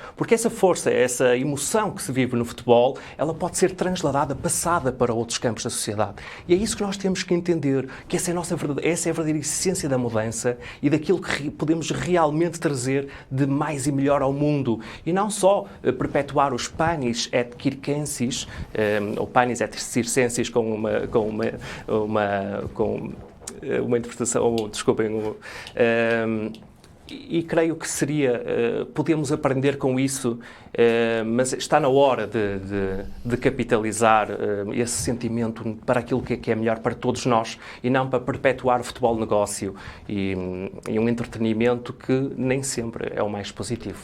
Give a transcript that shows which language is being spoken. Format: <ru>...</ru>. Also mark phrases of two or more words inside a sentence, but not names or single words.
<pt>Porque essa força, essa emoção que se vive no futebol, ela pode ser transladada, passada para outros campos da sociedade. E é isso que nós temos que entender, que essa é a verdadeira essência da mudança e daquilo que podemos realmente trazer de mais e melhor ao mundo. E não só perpetuar os</pt> <la>panis et circenses,</la> <pt>ou</pt> <la>panis et circenses</la> <pt>com uma interpretação, desculpem, e creio que podemos aprender com isso, mas está na hora de capitalizar esse sentimento para aquilo que é melhor para todos nós e não para perpetuar o futebol negócio e um entretenimento que nem sempre é o mais positivo.</pt>